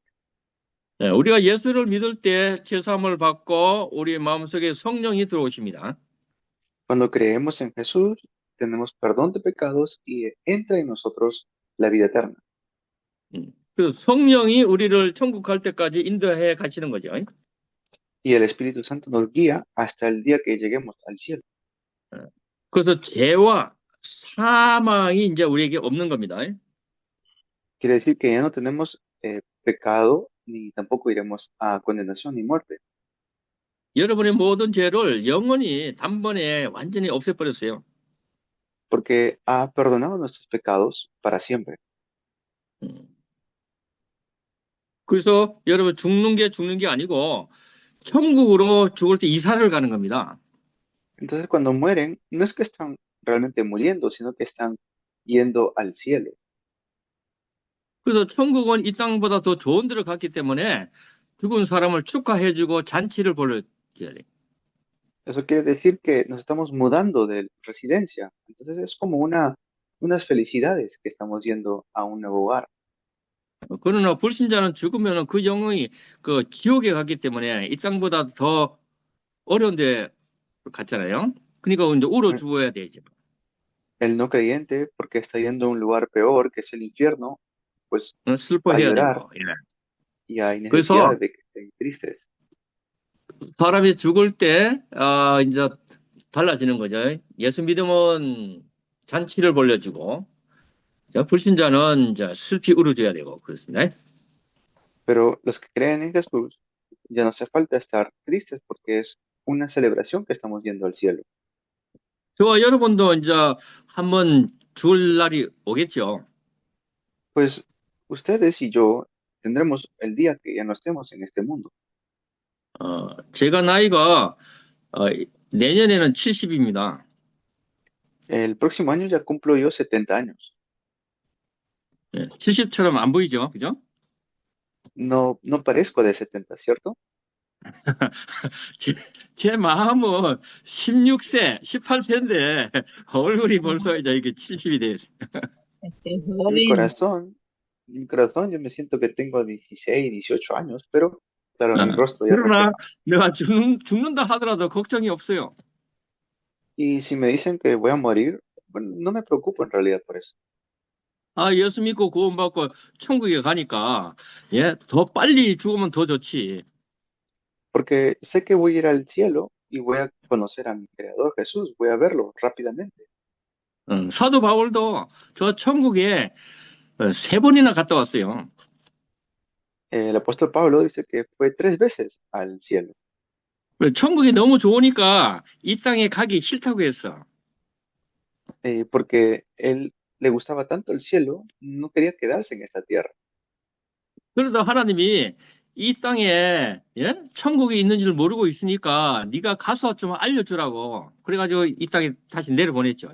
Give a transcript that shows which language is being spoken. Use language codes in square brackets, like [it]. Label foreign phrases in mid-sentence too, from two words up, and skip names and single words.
[ko] 네, 우리가 예수를 믿을 때 죄사함을 받고 우리 마음속에 성령이 들어오십니다. [es] Cuando creemos en Jesús, tenemos perdón de pecados y entra en nosotros la vida eterna. [ko] 그 성령이 우리를 천국 갈 때까지 인도해 가시는 거죠. [es] Y el Espíritu Santo nos guía hasta el día que lleguemos al cielo. [ko] 그래서 죄와 사망이 이제 우리에게 없는 겁니다. [es] Quiere decir que ya no tenemos pecado ni tampoco iremos a condenación ni muerte. [ko] 여러분의 모든 죄를 영원히 단번에 완전히 없애버렸어요. [es] porque ha perdonado nuestros pecados para siempre. 음. [ko] 그래서 여러분 죽는 게 아니고 천국으로 죽을 때 이사를 가는 겁니다. [es] Entonces, cuando mueren, no es que están realmente muriendo, sino que están yendo al cielo. [ko] 그래서 천국은 이 땅보다 더 좋은 데를 갔기 때문에 죽은 사람을 축하해주고 잔치를 벌여야 돼. [es] Eso quiere decir que nos estamos mudando de residencia. Entonces, es como unas felicidades que estamos yendo a un nuevo hogar. [ko] 그러나 불신자는 죽으면 그 영혼이 그 지옥에 갔기 때문에 이 땅보다 더 어려운 데 갔잖아요. 그러니까 이제 울어 죽어야 되죠. [es] El no creyente, porque está yendo a un lugar peor, que es el infierno, pues va a [ko] 슬퍼해야 [es] llorar [ko] 되고. 예. [es] y hay [ko] 그래서 [es] necesidad de que estén tristes. [ko] 사람이 죽을 때 이제 달라지는 거죠. 예수 믿으면 잔치를 벌려주고 불신자는 이제 슬피 울어줘야 되고 그렇습니다. [es] Pero los que creen en Jesús, ya no hace falta estar tristes porque es una celebración que estamos yendo al cielo. [ko] 저와 여러분도 이제 한번 죽을 날이 오겠죠. [es] Pues ustedes y yo tendremos el día que ya no estemos en este mundo. [ko] 제가 나이가 어, 내년에는 70입니다. [es] El próximo año ya cumplo yo 70 años. [ko] 70처럼 안 보이죠, 그죠? [es] No, no parezco de 70, ¿cierto? [ko] 제, 제 마음은 16세, 18세인데 얼굴이 벌써 이제 이게 70이 됐어요. [es] Este En mi joven, corazón, en mi corazón yo me siento que tengo 16, 18 años, pero claro, 어, mi rostro ya [ko] 그러나 [es] refleja. [ko] 내가 죽는다 하더라도 걱정이 없어요. [es] Y si me dicen que voy a morir, bueno, no me preocupo en realidad por eso. [ko] 예수 믿고 구원받고 천국에 가니까 더 빨리 죽으면 더 좋지. [es] Porque sé que voy a ir al cielo y voy a conocer a mi Creador Jesús, voy a verlo rápidamente. [ko] 사도 바울도 저 천국에 세 번이나 갔다 왔어요. [es] El apóstol Pablo dice que fue 3 veces al cielo, [ko] 천국이 너무 좋으니까 이 땅에 가기 싫다고 했어. [es] porque él le gustaba tanto el cielo, no quería quedarse en esta tierra. [ko] 그러다 하나님이 이 땅에 천국이 있는지를 모르고 있으니까 네가 가서 좀 알려주라고 그래가지고 이 땅에 다시 내려보냈죠.